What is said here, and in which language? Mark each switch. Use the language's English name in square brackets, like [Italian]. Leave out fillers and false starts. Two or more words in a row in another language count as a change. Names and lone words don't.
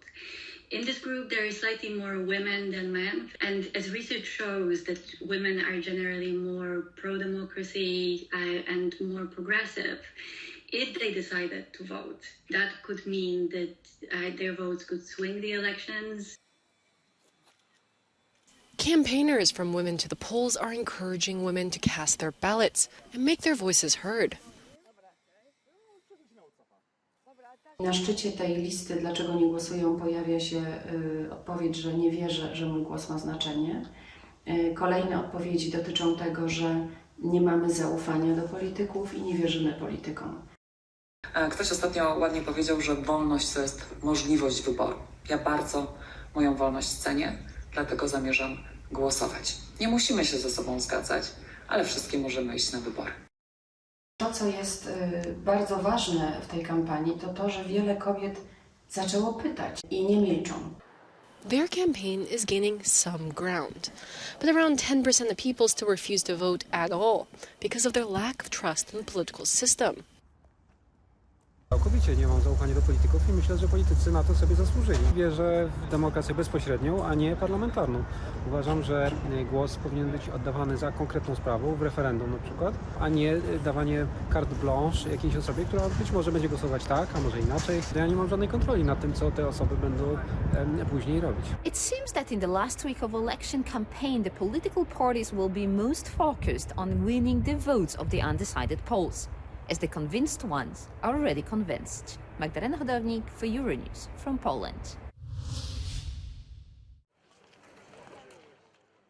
[English] In this group, there is slightly more women than men, and as research shows that women are generally more pro-democracy and more progressive, if they decided to vote, that could mean that their votes could swing the elections. Campaigners from Women to the Polls are encouraging women to cast their ballots and make their voices heard. [Polish] Na szczycie tej listy Dlaczego nie głosują pojawia się odpowiedź, że nie wierzę, że mój głos ma znaczenie. Kolejne odpowiedzi dotyczą tego, że nie mamy zaufania do polityków i nie wierzymy politykom. Ktoś ostatnio ładnie powiedział, że wolność to jest możliwość wyboru. Ja bardzo moją wolność cenię, dlatego zamierzam głosować. Nie musimy się ze sobą zgadzać, ale wszystkie możemy iść na wybory. To, co jest bardzo ważne w tej kampanii, to to, że wiele kobiet zaczęło pytać i nie milczą. [English] Their campaign is gaining some ground, but around 10% of people still refuse to vote at all because of their lack of trust in the political system. [Polish] Całkowicie nie mam zaufania do polityków i myślę, że politycy na to sobie zasłużyli. Wierzę w demokrację bezpośrednią, a nie parlamentarną. Uważam, że głos powinien być oddawany za konkretną sprawą, w referendum na przykład, a nie dawanie [French] carte blanche [Polish] jakiejś osobie, która być może będzie głosować tak, a może inaczej. Ja nie mam żadnej kontroli nad tym, co te osoby będą później robić. [English] It seems that in the last week of election campaign, the political parties will be most focused on winning the votes of the undecided polls, as the convinced ones are already convinced. Magdalena Hodownik for Euronews from Poland.